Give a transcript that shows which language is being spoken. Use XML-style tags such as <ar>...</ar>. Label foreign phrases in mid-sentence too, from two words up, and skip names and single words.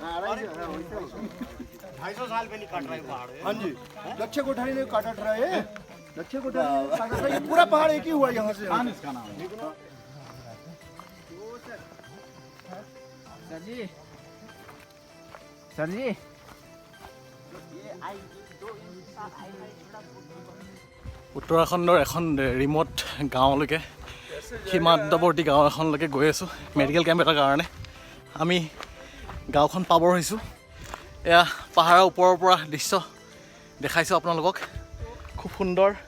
<hi>250 साल पहले काट रहा है पहाड़। हाँ जी, लक्ष्य कोठारी ने काट रहा है। लक्ष्य कोठारी ने काट रहा है। ये पूरा पहाड़ एक ही हुआ यहाँ से। इसका नाम सर जी</hi> <as>উত্তৰাখণ্ডৰ এখন ৰিম'ট গাঁৱলৈকে, সীমান্তৱৰ্তী গাঁও এখনলৈকে গৈ আছোঁ</as> <en>medical camp</en> <as>এটাৰ কাৰণে। আমি গাঁওখন পাবৰ হৈছোঁ। এয়া পাহাৰৰ ওপৰৰ পৰা দৃশ্য দেখাইছোঁ আপোনালোকক, খুব সুন্দৰ।</as>